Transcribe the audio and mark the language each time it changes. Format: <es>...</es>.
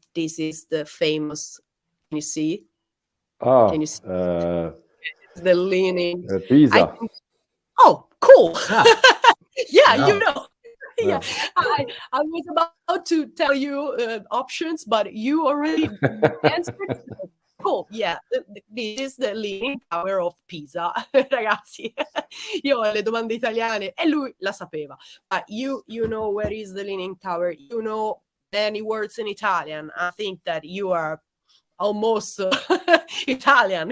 <en>This is the famous. Can you see? Can you see the Leaning? Pisa. Oh, cool! Yeah, Bravo. you know. Yeah, I was about to tell you options, but you already answered. Cool, yeah, this is the Leaning Tower of Pisa.</en> <it>Ragazzi, io ho le domande italiane e lui la sapeva.</it> <en>But you know where is the Leaning Tower? You know many words in Italian. I think that you are almost Italian.</en>